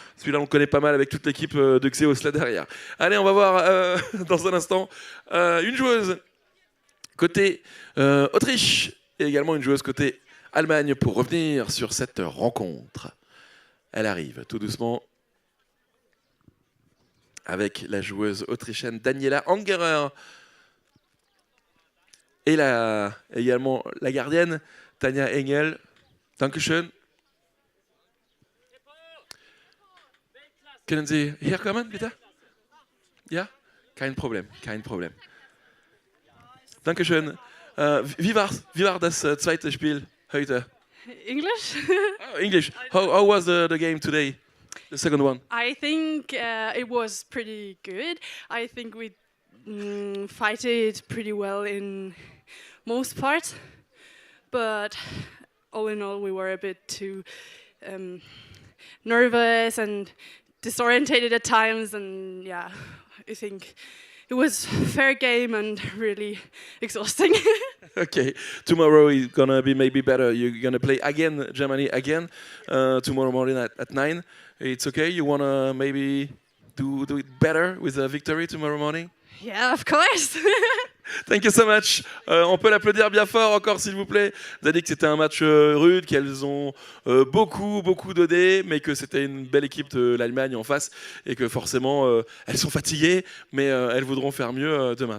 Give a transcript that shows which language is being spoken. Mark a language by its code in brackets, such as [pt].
[fr] Celui-là, on le connaît pas mal avec toute l'équipe de Xeos là derrière. Allez, on va voir dans un instant une joueuse côté Autriche et également une joueuse côté Allemagne pour revenir sur cette rencontre. Elle arrive tout doucement avec la joueuse autrichienne Daniela Angerer et également la gardienne Tanja Engel. [de] Dankeschön. Können Sie herkommen, bitte? Ja? Kein Problem, kein Problem. Dankeschön. Wie war das zweite Spiel heute? [en] English? Oh, English. How was the game today? The second one? I think it was pretty good. I think we fight it pretty well in most parts. But all in all, we were a bit too nervous and disorientated at times. And yeah, I think it was a fair game and really exhausting. Okay, tomorrow is gonna be maybe better. You're gonna play again, Germany again, tomorrow morning at 9. It's okay. You wanna maybe do it better with a victory tomorrow morning? Yeah, of course. Thank you so much. [fr] On peut l'applaudir bien fort encore, s'il vous plaît. Vous avez dit que c'était un match rude, qu'elles ont beaucoup dodé, mais que c'était une belle équipe de l'Allemagne en face et que forcément, elles sont fatiguées, mais elles voudront faire mieux demain.